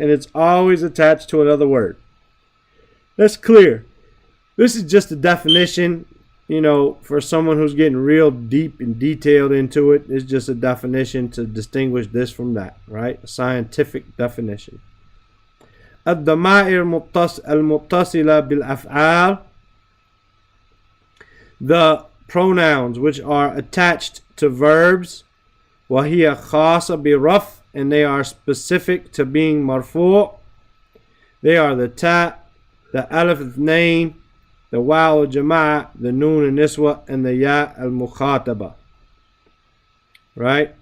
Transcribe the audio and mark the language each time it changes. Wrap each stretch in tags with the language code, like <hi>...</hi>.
<en>And it's always attached to another word. That's clear. This is just a definition, you know, for someone who's getting real deep and detailed into it. It's just a definition to distinguish this from that, right? A scientific definition.</en> <ar>الضمائر المتصلة بالأفعال.</ar> <en>The pronouns which are attached to verbs,</en> <ar>وهي خاصة برفع,</ar> <en>and they are specific to being marfu'. They are the ta, the alif اثنين, the waw al-jama'a, the noon al-niswa, and the ya al-mukhataba. Right?</en>